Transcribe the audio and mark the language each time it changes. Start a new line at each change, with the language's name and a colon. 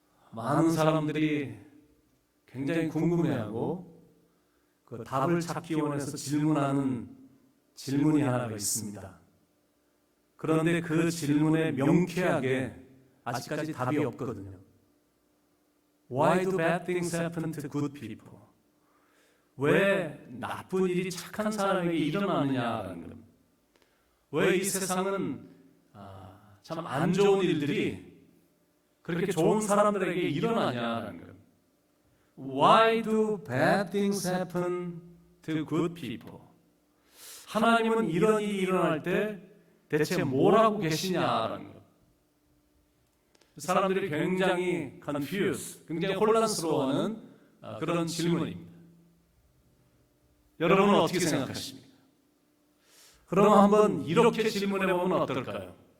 Korean: 많은 사람들이 굉장히 궁금해하고 그 답을 찾기 원해서 질문하는 질문이 하나가 있습니다. 그런데 그 질문에 명쾌하게 아직까지 답이 없거든요.
English: Why do bad things happen to good people?
Korean: 왜 나쁜 일이 착한 사람에게 일어나느냐라는 겁니다. 왜 이 세상은 참 안 좋은 일들이 그렇게 좋은 사람들에게 일어나냐라는 겁니다.
English: Why do bad things happen to good people?
Korean: 하나님은 이런 일이 일어날 때 대체 뭘 하고 계시냐라는 것. 사람들이 굉장히 confused, 굉장히 혼란스러워하는 그런 질문입니다. 여러분은 어떻게 생각하십니까? 그럼 한번 이렇게 질문해 보면 어떨까요?